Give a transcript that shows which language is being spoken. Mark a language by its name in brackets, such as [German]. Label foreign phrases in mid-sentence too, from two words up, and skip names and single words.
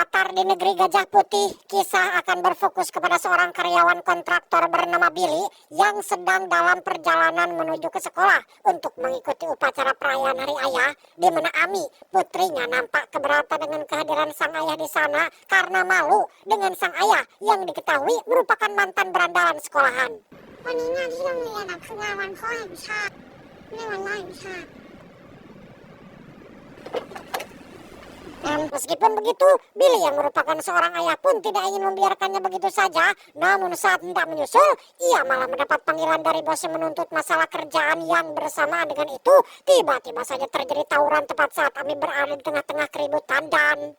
[Indonesian] Sebentar di negeri Gajah Putih, kisah akan berfokus kepada seorang karyawan kontraktor bernama Billy yang sedang dalam perjalanan menuju ke sekolah untuk mengikuti upacara perayaan Hari Ayah, di mana Ami, putrinya, nampak keberatan dengan kehadiran sang ayah di sana karena malu dengan sang ayah yang diketahui merupakan mantan berandalan sekolahan. [Thai] วันนี้งานที่โรงเรียนคืองานวันพ่อแห่งชาติไม่ใช่วันแม่แห่งชาติ [Indonesian] Dan meskipun begitu, Billy yang merupakan seorang ayah pun tidak ingin membiarkannya begitu saja. Namun saat hendak menyusul, ia malah mendapat panggilan dari bos yang menuntut masalah kerjaan yang bersamaan dengan itu. Tiba-tiba saja terjadi tawuran tepat saat Ami berada di tengah-tengah keributan dan...